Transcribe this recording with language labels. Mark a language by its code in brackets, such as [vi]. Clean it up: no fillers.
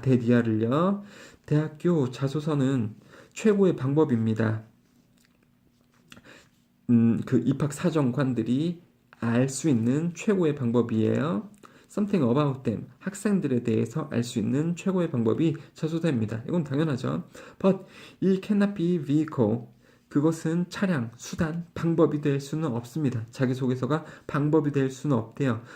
[ko] 대디아를요. 대학교 자소서는 최고의 방법입니다. 그 입학 사정관들이 알 수 있는 최고의 방법이에요. [en] Something about them. [ko] 학생들에 대해서 알 수 있는 최고의 방법이 자소서입니다. 이건 당연하죠. [en] But it cannot be vehicle. [ko] 그것은 차량, 수단, 방법이 될 수는 없습니다. 자기소개서가 방법이 될 수는 없대요.